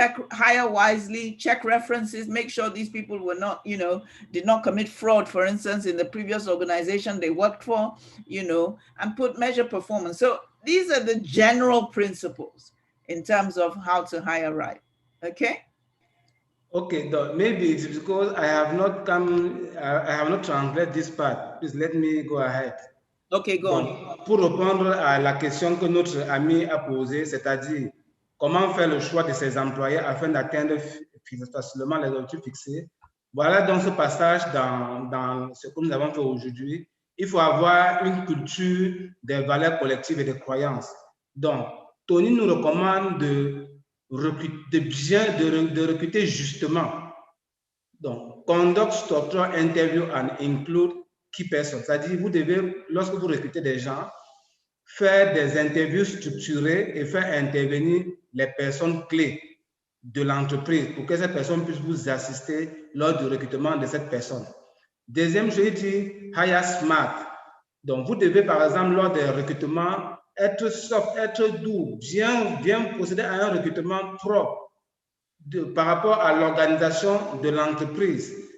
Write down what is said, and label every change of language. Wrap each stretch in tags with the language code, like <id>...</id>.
<en>Hire wisely, check references, make sure these people were not, did not commit fraud, for instance, in the previous organization they worked for, and measure performance. So these are the general principles in terms of how to hire right. Okay? Okay, maybe it's because I have not I have not translated this part. Please let me go ahead. Okay, go</en> <fr>Donc,</fr> <en>on.</en> <fr>pour répondre à la question que notre ami a posée, c'est-à-dire comment faire le choix de ses employés afin d'atteindre facilement les objectifs fixés, voilà donc ce passage dans ce que nous avons fait aujourd'hui. Il faut avoir une culture des valeurs collectives et des croyances. Donc, Tony nous recommande de recruter justement. Donc,</fr> <en>conduct structure interview and include key persons.</en> <fr>C'est-à-dire, vous devez, lorsque vous recrutez des gens, faire des interviews structurées et faire intervenir les personnes clés de l'entreprise pour que cette personne puisse vous assister lors du recrutement de cette personne. Deuxième, je dis</fr> <en>hire smart.</en> <fr>Donc, vous devez, par exemple, lors des recrutements, être soft, être doux, bien procéder à un recrutement propre par rapport à l'organisation de l'entreprise.</fr>